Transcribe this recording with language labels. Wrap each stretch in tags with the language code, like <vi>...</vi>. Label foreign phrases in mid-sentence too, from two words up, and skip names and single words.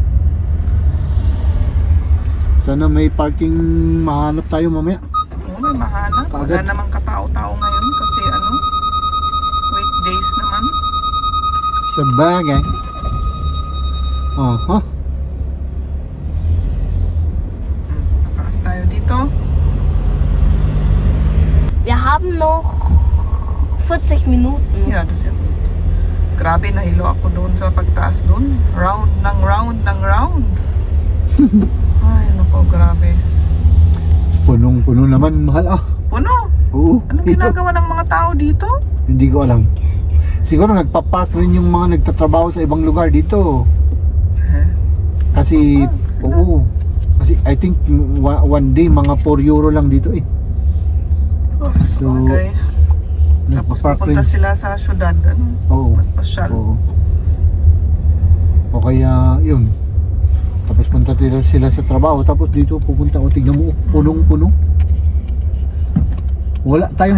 <tl>Sana may parking mahanap tayo mamaya. Oo, may mahanap. Wala Kaagad. namang katao-tao ngayon kasi weekdays naman. Sa bagay. Oh, ha? Takas tayo dito.</tl> <de>Wir haben noch 40 Minuten. Yeah, das yun.</de> <tl>Grabe, nahilo ako doon sa pagtaas doon. Round ng round ng round. Ay, naku, grabe. Punong-puno naman, mahal ah. Puno! Oo. Anong ginagawa ng mga tao dito? Hindi ko alam. Siguro nagpa-park rin yung mga nagtatrabaho sa ibang lugar dito. Huh? Kasi, Sila? oo. Kasi</tl> <en>I think one day</en> <tl>mga 4 euro lang dito eh. So, Okay. Tapos nagpa-park rin. pupunta sila sa syudad. Ano? Oo. Magpasyal. Oo. O kaya, yun. Tapos punta sila sa trabaho. Tapos dito pupunta. O, tignan mo. Punong-puno. Wala tayong</tl>